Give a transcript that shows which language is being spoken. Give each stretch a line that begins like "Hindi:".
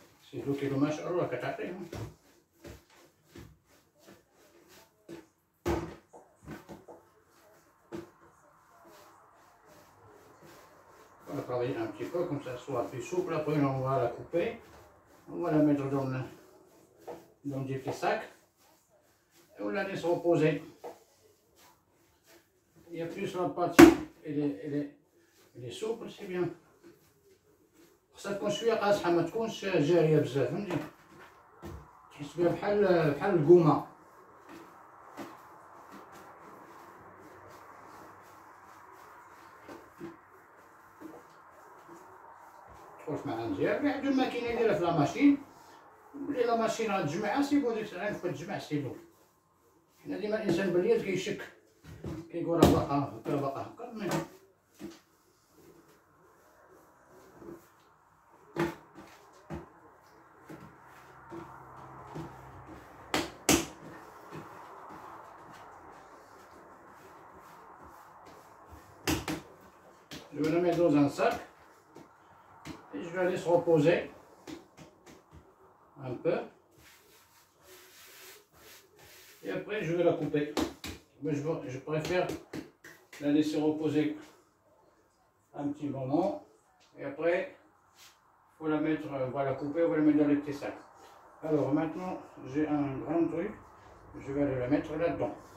French: C'est l'eau qui est dommage. Alors, la catate, on va la travailler un petit peu, comme ça soit plus souple. Après, on va la couper. On va la mettre dans des petits sacs. Et on la laisse reposer. Il y a plus la pâte, elle est souple, c'est bien.
Arabic: خاصها تكون شويه قاصحه ما تكونش جاريه بزاف فهمتي تحس بها بحال القومه تخرج معها مزيان اللي عنده الماكينه يديرها في لا ماشين واللي لا ماشين غتجمعها سيبو ديك الساعه فاش تجمع سيبو حنا ديما الانسان باليد كيشك كيقول راه باقا هكا
French: Je vais la mettre dans un sac et je vais la laisser reposer un peu. Et après je vais la couper. Mais je préfère la laisser reposer un petit moment. Et après, il faut la mettre, on va la couper, on va la mettre dans les petits sacs. Alors maintenant, j'ai un grand truc. Je vais aller la mettre là-dedans.